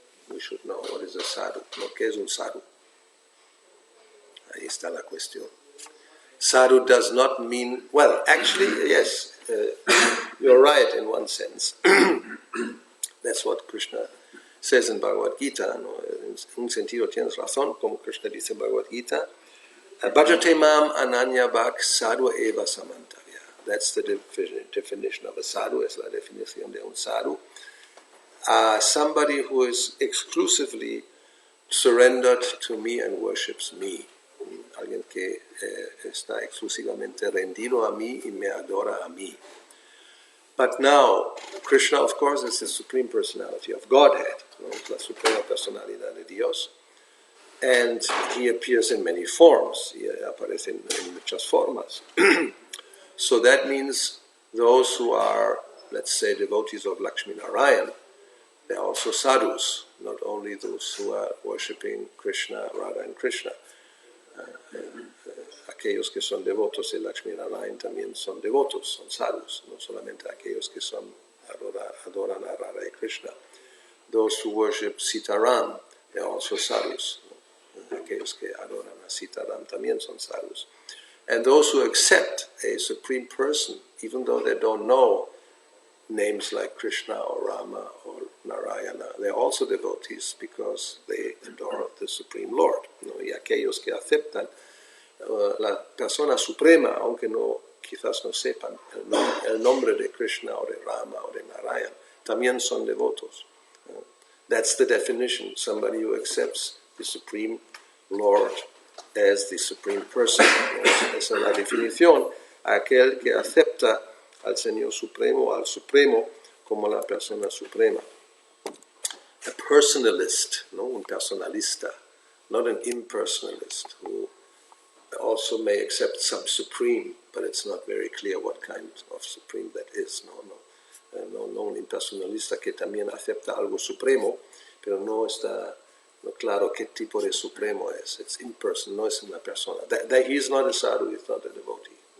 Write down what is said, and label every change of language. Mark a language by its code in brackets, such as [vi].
[en] We should know what is a sadhu. [es] ¿No? ¿Qué es un sadhu? Ahí está la cuestión. [en] Sadhu does not mean, well, actually, yes, you're right in one sense. That's what Krishna says in Bhagavad Gita. [es] ¿No? En un sentido tienes razón, como Krishna dice en Bhagavad Gita. [sa] Bhajate mam ananya bhak sadhu eva samantavya. [en] That's the definition of a sadhu, [es] es la definición de un sadhu. [en] Somebody who is exclusively surrendered to me and worships me. [es] Alguien que está exclusivamente rendido a mí y me adora a mí. [en] But now, Krishna, of course, is the Supreme Personality of Godhead, ¿no? [es] La Suprema Personalidad de Dios. [en] And he appears in many forms. [es] He aparece en muchas formas. [en] So that means those who are, let's say, devotees of Lakshmi Narayan, they're also sadhus, not only those who are worshipping Krishna, Radha and Krishna. [es] Aquellos que son devotos de Lakshmi Narayan también son devotos, son sadhus, no solamente aquellos que adoran a Radha y Krishna. [en] Those who worship Sitaram, they're also sadhus. [es] Aquellos que adoran a Sitaram también son sadhus. [en] And those who accept a Supreme Person, even though they don't know names like Krishna or Rama or Narayana, they're also devotees because they adore the Supreme Lord. [es] Y aquellos que aceptan la persona suprema, aunque quizás no sepan el nombre de Krishna o de Rama o de Narayana, también son devotos. [en] That's the definition, somebody who accepts the Supreme Lord as the Supreme Person. [es] Esa es la definición, aquel que acepta al Señor Supremo, al Supremo, como la persona suprema. [en] A personalist, [es] un personalista, [en] not an impersonalist, who also may accept some supreme, but it's not very clear what kind of supreme that is. [es] No un impersonalista que también acepta algo supremo, pero no está claro qué tipo de supremo es. [en] It's impersonal, [es] no es una persona. [en] That he is not a sadhu, he's not a devotee.